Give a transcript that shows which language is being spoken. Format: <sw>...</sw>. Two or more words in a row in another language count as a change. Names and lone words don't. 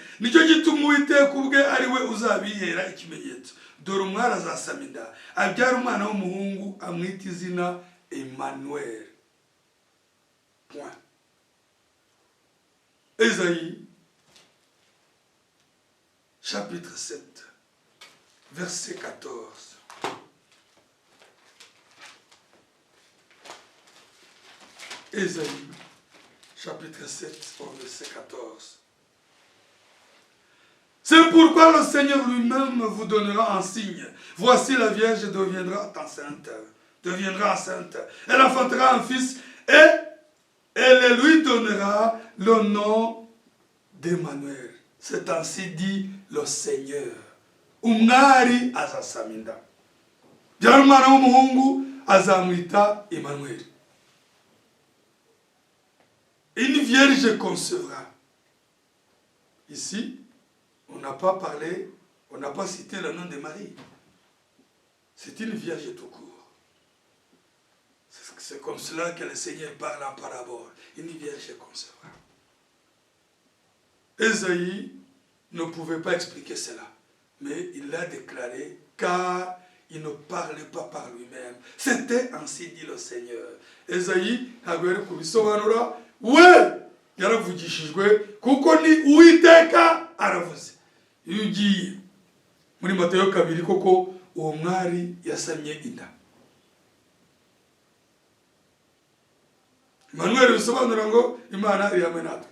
<rw>Nicyo gituma Uwiteka ubwe ari we uzabihera ikimenyetso. Dore umwari azasama inda, abyara umwana w'umuhungu, amwita izina Emmanuel.</rw> <fr>Point. Ésaïe, chapitre 7, verset 14. Ésaïe, chapitre 7, verset 14. C'est pourquoi le Seigneur lui-même vous donnera un signe. Voici la Vierge deviendra enceinte. Elle enfantera un fils et elle lui donnera le nom d'Emmanuel. C'est ainsi dit le Seigneur.</fr> <rw>Umwari azasama inda, byara umwana w'umuhungu azamwita Emmanuel.</rw> <fr>Une vierge concevra. Ici, on n'a pas parlé, on n'a pas cité le nom de Marie. C'est une vierge tout court. C'est comme cela que le Seigneur parle en parabole. Une vierge concevra. Ésaïe ne pouvait pas expliquer cela, mais il l'a déclaré car il ne parlait pas par lui-même. C'était ainsi dit le Seigneur.</fr> <rw>Ésaïe ntabwo yari kubisobanura, we yaravugishijwe kuko ni Uwiteka aravuze. Iyo ugiye muri Matayo 2 koko uwo mwari yasamye inda. Emmanuel bisobanura ngo Imana iri hamwe natwe.</rw>